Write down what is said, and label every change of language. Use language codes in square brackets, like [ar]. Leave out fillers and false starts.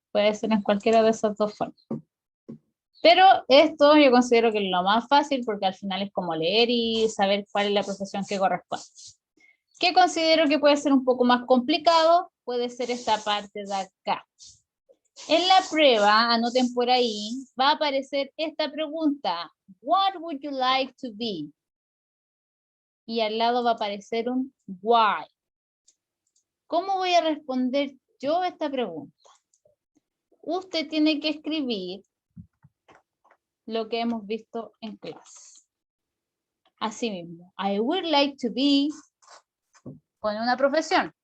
[es] Puede ser en cualquiera de esas dos formas. Pero esto yo considero que es lo más fácil porque al final es como leer y saber cuál es la profesión que corresponde. ¿Qué considero que puede ser un poco más complicado? Puede ser esta parte de acá. En la prueba, anoten por ahí, va a aparecer esta pregunta. [en] What would you like to be? [es] Y al lado va a aparecer un why. ¿Cómo voy a responder yo a esta pregunta? Usted tiene que escribir lo que hemos visto en clase. Así mismo, [en] I would like to be, [es] pone una profesión.